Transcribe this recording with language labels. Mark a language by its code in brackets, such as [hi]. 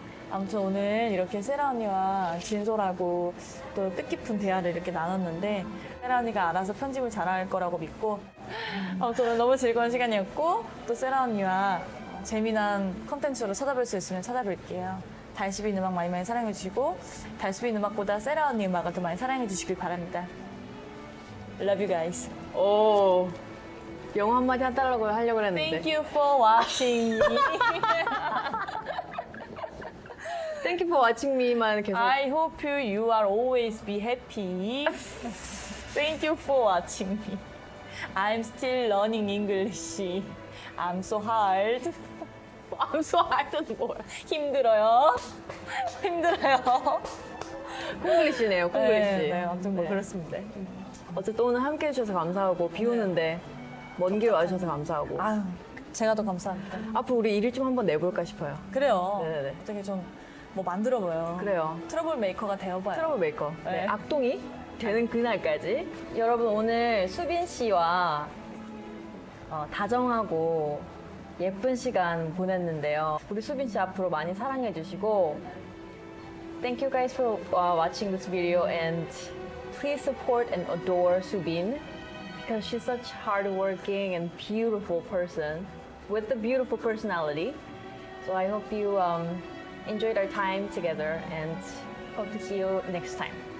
[ko] 아무튼 오늘 이렇게 세라 언니와 진솔하고 또 뜻깊은 대화를 이렇게 나눴는데 세라 언니가 알아서 편집을 잘할 거라고 믿고 아무튼 오늘 너무 즐거운 시간이었고 또 세라 언니와 재미난 컨텐츠로 찾아뵐 수 있으면 찾아뵐게요. 달수빈 음악 많이 많이 사랑해 주시고 달수빈 음악보다 세라 언니 음악을 더 많이 사랑해 주시길 바랍니다. [en] Love you guys. [ko] 오. 영어 한마디 해달라고 하려고 했는데. [en] Thank you for watching me. Thank you for watching me만 [ko] 계속. [en] I hope you are always be happy. Thank you for watching me. I'm still learning English. I'm so hard. I'm so hard는 [ko] 뭐야. 힘들어요. 힘들어요. 콩글리시네요, 콩글리시. 네, 아무튼 뭐 네. 그렇습니다. 어쨌든 오늘 함께 해주셔서 감사하고 비 오는데 먼 길 와주셔서 감사하고 아유, 제가 더 감사합니다. 앞으로 우리 일일 좀 한번 내볼까 싶어요. 그래요. 네네네. 어떻게 좀 뭐 만들어봐요. 그래요. 트러블 메이커가 되어봐요. 트러블 메이커. 네. 네. 악동이 되는 그날까지. 여러분 오늘 수빈 씨와 다정하고 예쁜 시간 보냈는데요. 우리 수빈 씨 앞으로 많이 사랑해 주시고 [en] Thank you guys for watching this video and please support and adore Subin because she's such hardworking and beautiful person with a beautiful personality. So I hope you enjoyed our time together and hope to see you next time.